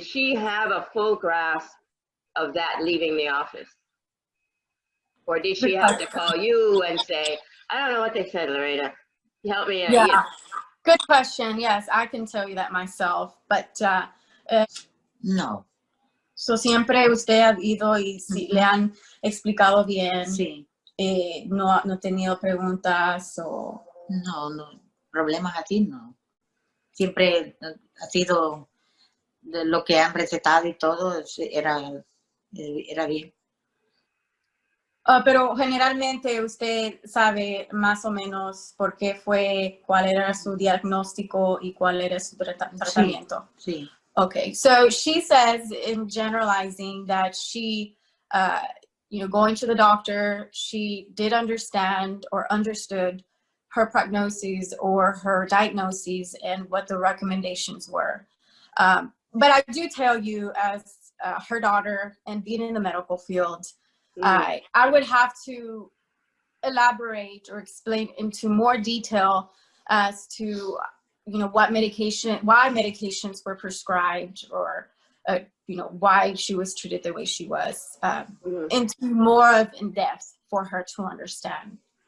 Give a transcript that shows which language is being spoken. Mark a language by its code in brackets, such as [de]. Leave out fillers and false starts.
[en] Did she have a full grasp of that leaving the office? Or did she have to call you and say, I don't know what they said, Lorena, help me? Yeah, good question. Yes, I can tell you that myself, but no. [es] So siempre usted ha ido y si le han explicado bien, Sí. No ha tenido preguntas o... No, problemas así no. Siempre ha sido de lo que han recetado y todo, era bien. Pero generalmente usted sabe más o menos por qué fue, cuál era su diagnóstico y cuál era su tratamiento. Sí. [en] Okay, so she says in generalizing that she, you know, going to the doctor, she did understand or understood her prognoses or her diagnoses and what the recommendations were. But I do tell you, as her daughter and being in the medical field, I would have to elaborate or explain into more detail as to, you know, why medications were prescribed or, you know, why she was treated the way she was, into more of in depth for her to understand.